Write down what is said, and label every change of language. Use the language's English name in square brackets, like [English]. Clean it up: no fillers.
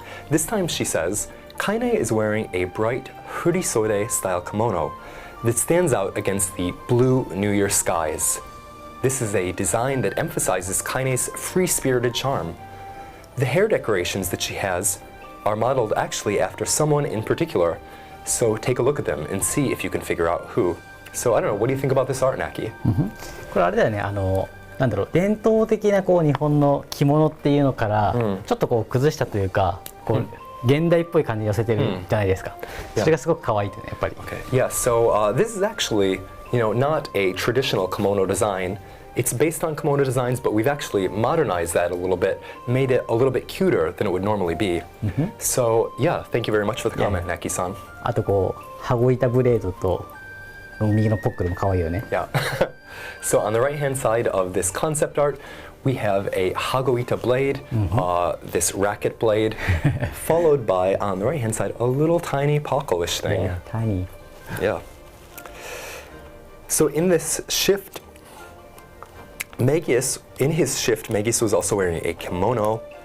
[English] This time she says, Kaine is wearing a bright furisode style kimono that stands out against the blue New Year skies. This is a design that emphasizes Kaine's free-spirited charm. The hair decorations that she has are modeled actually after someone in particular, so take a look at them and see if you can figure out who. So I don't know, what do you think about this art, Knacky? [Japanese] これあれだよね、なんだろう、伝統的なこう日本の着物っていうのから、ちょっとこう崩したというか、こう現代っぽい感じに寄せてるじゃないですか。それがすごく可愛いとね、やっぱり。 [English] Okay. Yeah, so this is actually, not a traditional kimono design. It's based on kimono designs, but we've actually modernized that a little bit, made it a little bit cuter than it would normally be. So yeah, thank you very much for the comment, Knacky-san. [Japanese] あとこう羽子板ブレードと右のポックルも可愛いよね。 [English] Yeah. So on the right-hand side of this concept art, we have a hagoita blade, this racket blade, followed by, on the right-hand side, a little tiny pockle-ish thing. Yeah, tiny. Yeah. So in this shift, in his shift, Megis was also wearing a kimono.